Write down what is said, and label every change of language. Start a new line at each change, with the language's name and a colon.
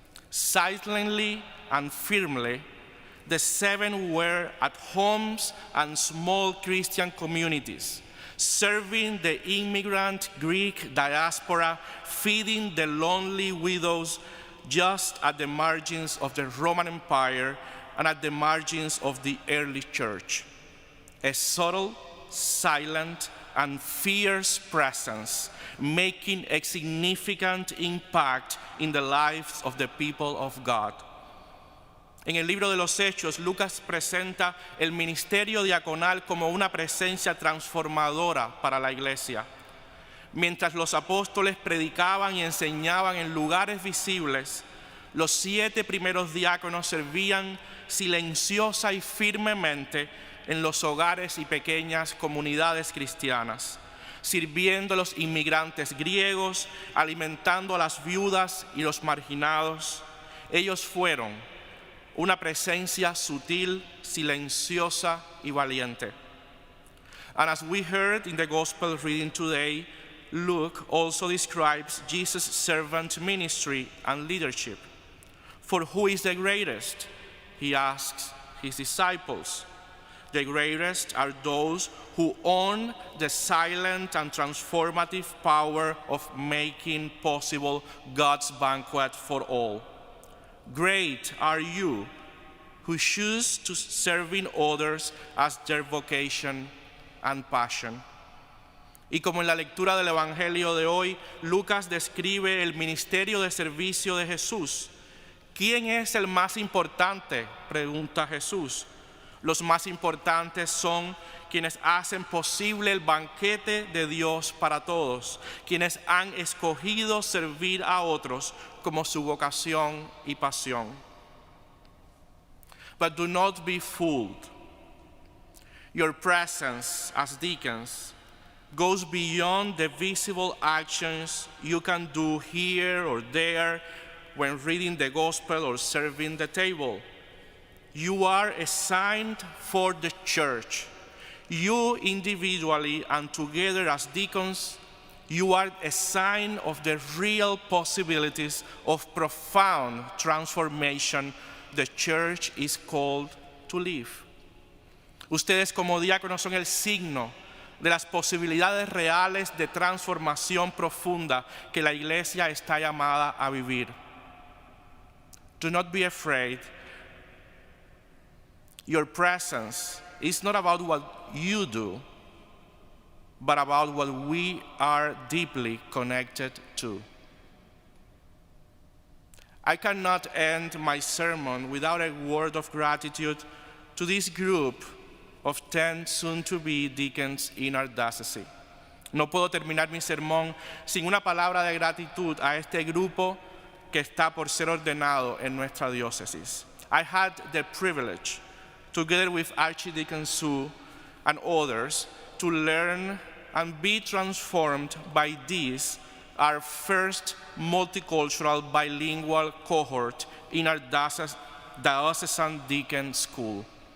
English: Silently and firmly, the 7 were at homes and small Christian communities, serving the immigrant Greek diaspora, feeding the lonely widows just at the margins of the Roman Empire and at the margins of the early church. A subtle, silent, and fierce presence, making a significant impact in the lives of the people of God.
Spanish: En el libro de los Hechos, Lucas presenta el ministerio diaconal como una presencia transformadora para la iglesia. Mientras los apóstoles predicaban y enseñaban en lugares visibles, los 7 primeros diáconos servían silenciosa y firmemente en los hogares y pequeñas comunidades cristianas, sirviendo a los inmigrantes griegos, alimentando a las viudas y los marginados. Ellos fueron una presencia sutil, silenciosa y valiente.
English: And as we heard in the gospel reading today, Luke also describes Jesus' servant ministry and leadership. For who is the greatest? He asks his disciples. The greatest are those who own the silent and transformative power of making possible God's banquet for all. Great are you who choose to serving others as their vocation and passion.
Spanish: Y como en la lectura del Evangelio de hoy, Lucas describe el ministerio de servicio de Jesús. ¿Quién es el más importante?, pregunta Jesús. Los más importantes son quienes hacen posible el banquete de Dios para todos, quienes han escogido servir a otros como su vocación y pasión.
English: But do not be fooled. Your presence as deacons goes beyond the visible actions you can do here or there when reading the gospel or serving the table. You are assigned for the church. You individually and together as deacons, you are a sign of the real possibilities of profound transformation the church is called to live.
Spanish: Ustedes como diáconos son el signo de las posibilidades reales de transformación profunda que la iglesia está llamada a vivir.
English: Do not be afraid. Your presence is not about what you do, but about what we are deeply connected to. I cannot end my sermon without a word of gratitude to this group of 10 soon-to-be deacons in our diocese.
Spanish: No puedo terminar mi sermón sin una palabra de gratitud a este grupo que está por ser ordenado en nuestra diócesis.
English: I had the privilege, together with Archdeacon Sue and others, to learn and be transformed by this, our first multicultural bilingual cohort in our diocesan deacon school.